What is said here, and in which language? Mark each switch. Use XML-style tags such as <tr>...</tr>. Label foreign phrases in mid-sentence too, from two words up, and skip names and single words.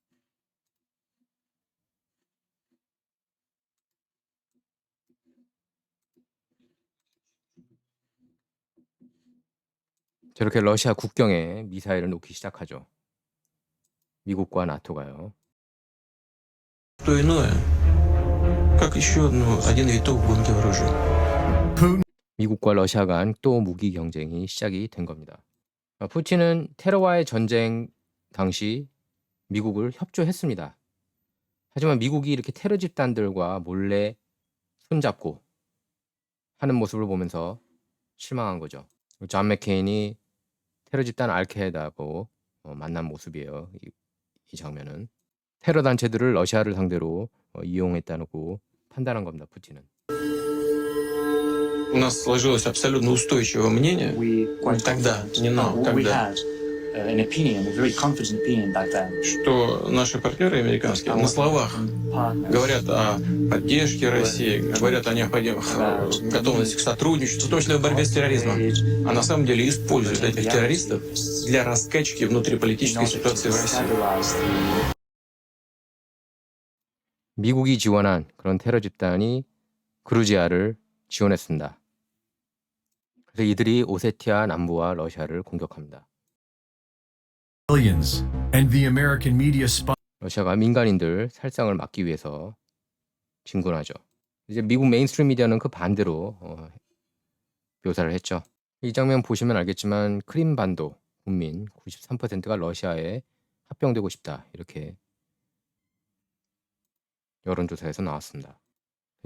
<ko>저렇게 러시아 국경에 미사일을 놓기 시작하죠. 미국과 나토가요.</ko> <ru>То иное, как еще один виток в гонке вооружений.</ru> <ko>미국과 러시아 간 또 무기 경쟁이 시작이 된 겁니다. 푸틴은 테러와의 전쟁 당시 미국을 협조했습니다. 하지만 미국이 이렇게 테러 집단들과 몰래 손잡고 하는 모습을 보면서 실망한 거죠. 존 맥케인이 테러 집단 알카에다하고 만난 모습이에요. 이 장면은. 테러 단체들을 러시아를 상대로 이용했다고 판단한 겁니다. 푸틴은.</ko> <ru>У нас сложилось абсолютно устойчивое мнение. Тогда, не нам, тогда.</ru> <en>An opinion, a very confident opinion back then.</en> <ru>Что наши партнеры американские на словах говорят о поддержке России, говорят о необходимых готовности к сотрудничеству, в том числе в борьбе с терроризмом. А на самом деле используют этих террористов для раскачки внутриполитической ситуации в России.</ru> <ko>미국이 지원한 그런 테러 집단이 그루지아를 지원했습니다. 그래서 이들이 오세티아 남부와 러시아를 공격합니다.</ko> <en>And the American media</en> <ko>러시아가 민간인들 살상을 막기 위해서 진군하죠. 이제 미국 메인스트림 미디어는 그 반대로 묘사를 했죠. 이 장면 보시면 알겠지만 크림반도 국민 93%가 러시아에 합병되고 싶다 이렇게 여론조사에서 나왔습니다.</ko>